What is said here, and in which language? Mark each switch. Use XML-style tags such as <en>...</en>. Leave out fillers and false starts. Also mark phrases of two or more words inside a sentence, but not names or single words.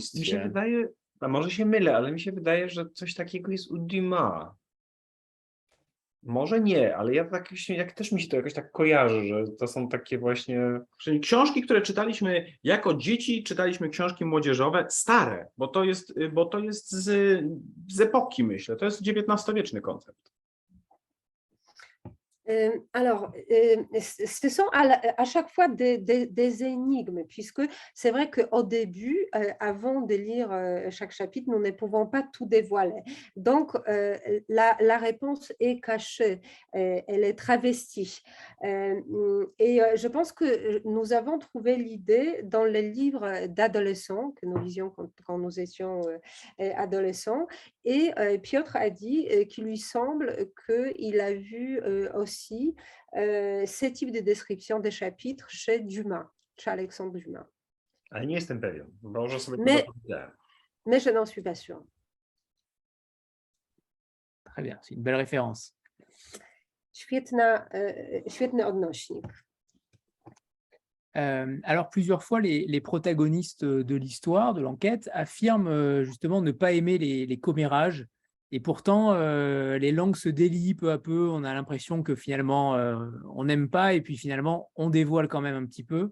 <pl>Mi się wydaje, a może się mylę, ale mi się wydaje, że coś takiego jest u Dumas. Może nie, ale ja tak, jak też mi się to jakoś tak kojarzy, że to są takie właśnie... Czyli książki, które czytaliśmy jako dzieci, czytaliśmy książki młodzieżowe, stare, bo to jest z epoki, myślę. To jest XIX-wieczny koncept.</pl> <fr>Alors, ce sont à chaque fois des énigmes, puisque c'est vrai qu'au début, avant de lire chaque chapitre, nous ne pouvons pas tout dévoiler. Donc, la réponse est cachée, elle est travestie. Et je pense que nous avons trouvé l'idée dans les livres d'adolescents que nous lisions quand nous étions adolescents. Et Piotr a dit qu'il lui semble qu'il a vu aussi ces types de description des chapitres chez Dumas, chez Alexandre Dumas.</fr> <pl>Ale nie jestem pewien, może sobie</pl> <fr>Mais je n'en suis pas sûre. Très bien, c'est une belle référence.</fr> <pl>Świetny odnośnik.</pl> <fr>Alors, plusieurs fois, les protagonistes de l'histoire, de l'enquête, affirment justement ne pas aimer les commérages. Et pourtant, les langues se délient peu à peu. On a l'impression que finalement, on n'aime pas et puis finalement, on dévoile quand même un petit peu.</fr>